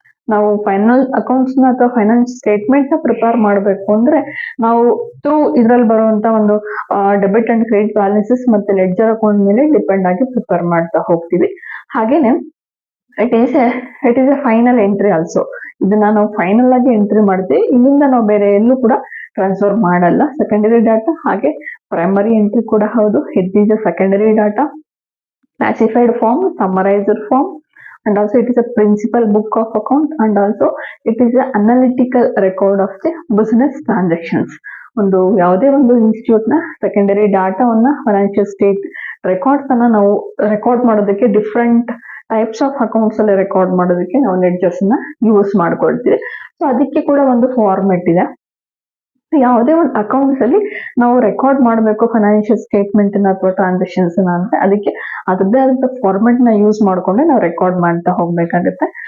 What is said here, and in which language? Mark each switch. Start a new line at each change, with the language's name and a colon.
Kannada: ನಾವು final accounts ನ ಅಥವಾ ಫೈನಾನ್ಸ್ ಸ್ಟೇಟ್ಮೆಂಟ್ ನ ಪ್ರಿಪೇರ್ ಮಾಡಬೇಕು ಅಂದ್ರೆ ನಾವು ಥ್ರೂ ಇದ್ರಲ್ಲಿ ಬರುವಂತ ಒಂದು ಡೆಬಿಟ್ ಅಂಡ್ ಕ್ರೆಡಿಟ್ ಬ್ಯಾಲೆನ್ಸಸ್ ಮತ್ತೆ ಲೆಡ್ಜರ್ ಅಕೌಂಟ್ ಮೇಲೆ ಡಿಪೆಂಡ್ ಆಗಿ ಪ್ರಿಪೇರ್ ಮಾಡ್ತಾ ಹೋಗ್ತೀವಿ.
English: ಹಾಗೇನೆ it is a final entry also.
Kannada: ಇದನ್ನ ನಾವು ಫೈನಲ್ ಆಗಿ ಎಂಟ್ರಿ ಮಾಡ್ತೀವಿ. ಇಲ್ಲಿಂದ ನಾವು ಬೇರೆ ಎಲ್ಲೂ ಕೂಡ ಟ್ರಾನ್ಸ್ಫರ್ ಮಾಡಲ್ಲ. ಸೆಕೆಂಡರಿ ಡಾಟಾ ಹಾಗೆ ಪ್ರೈಮರಿ ಎಂಟ್ರಿ ಕೂಡ ಹೌದು.
English: It is a secondary data, classified form, summarized form, and also it is a principal book of account, and also it is a analytical record of the business transactions.
Kannada: ಒಂದು ಯಾವುದೇ ಒಂದು institute ನ secondary ಡಾಟಾವನ್ನ financial state records ಅನ್ನ ನಾವು record ಮಾಡೋದಕ್ಕೆ different types of accounts ಅಲ್ಲಿ record ಮಾಡೋದಕ್ಕೆ ನಾವು ಲೆಡ್ಜರ್ಸ್ ನ ಯೂಸ್ ಮಾಡ್ಕೊಳ್ತೀವಿ. ಸೊ ಅದಕ್ಕೆ ಕೂಡ ಒಂದು ಫಾರ್ಮೆಟ್ ಇದೆ. ಯಾವುದೇ ಒಂದು ಅಕೌಂಟ್ಸ್ ಅಲ್ಲಿ ನಾವು ರೆಕಾರ್ಡ್ ಮಾಡಬೇಕು ಫೈನಾನ್ಷಿಯಲ್ ಸ್ಟೇಟ್ಮೆಂಟ್ ಅಥವಾ ಟ್ರಾನ್ಸಾಕ್ಷನ್ಸ್ ಅಂತ ಅದಕ್ಕೆ ಅದರದ್ದೇ ಆದಂತ ಫಾರ್ಮೆಟ್ ನ ಯೂಸ್ ಮಾಡ್ಕೊಂಡೆ ನಾವು ರೆಕಾರ್ಡ್ ಮಾಡ್ತಾ ಹೋಗ್ಬೇಕಾಗುತ್ತೆ.